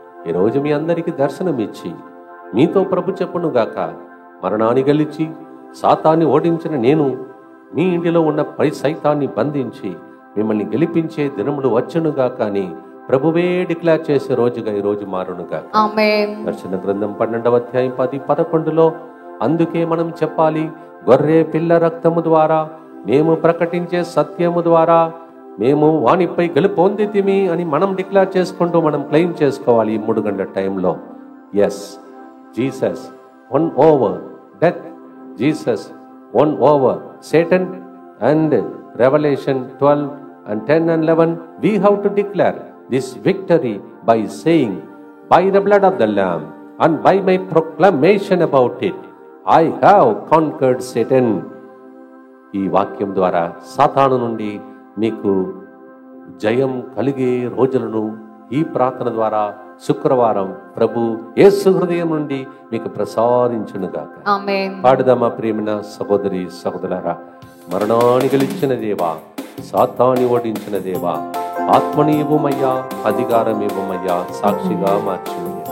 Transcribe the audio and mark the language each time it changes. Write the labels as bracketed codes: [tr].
[te] ఈరోజు మీ అందరికీ దర్శనమిచ్చి మీతో ప్రభు చెప్పును గాక, మరణాన్ని గెలిచి సాతాన్ని ఓడించిన నేను మీ ఇంటిలో ఉన్న పై సైతాన్ని బంధించి మిమ్మల్ని గెలిపించే దినములు వచ్చునుగా కానీ ప్రభువే డిక్లేర్ చేసే రోజుగా ఈ రోజు మారునుగా. ఆమేన్. దర్శన గ్రంథం 12వ అధ్యాయం 10-11లో అందుకే మనం చెప్పాలి, గొర్రె పిల్ల రక్తము ద్వారా మేము ప్రకటించే సత్యము ద్వారా మేము వానిపై గెలుపొందితిమి అని మనం డిక్లేర్ చేసుకుంటూ మనం క్లెయిమ్ చేసుకోవాలి. ఈ 3 గంటల టైంలో [en] Yes Jesus won over death, Jesus won over Satan, and Revelation 12 and 10 and 11 we have to declare this victory by saying, by the blood of the Lamb and by my proclamation about it, I have conquered Satan. [te] ఈ వాక్యం ద్వారా సాతాను నుండి మీకు జయం కలిగే రోజులను ఈ ప్రార్థన ద్వారా శుక్రవారం ప్రభు యేసు హృదయం నుండి మీకు ప్రసాదించునుగాక. ఆమేన్. పాడుదామా ప్రియమైన సహోదరి సహోదరులారా, మరణాన్ని గెలిచిన దేవా, సాతాన్ని ఓడించిన దేవా, ఆత్మని ఇవ్వమయ్యా, అధికారం ఇవ్వమయ్యా, సాక్షిగా మార్చుమయ్యా.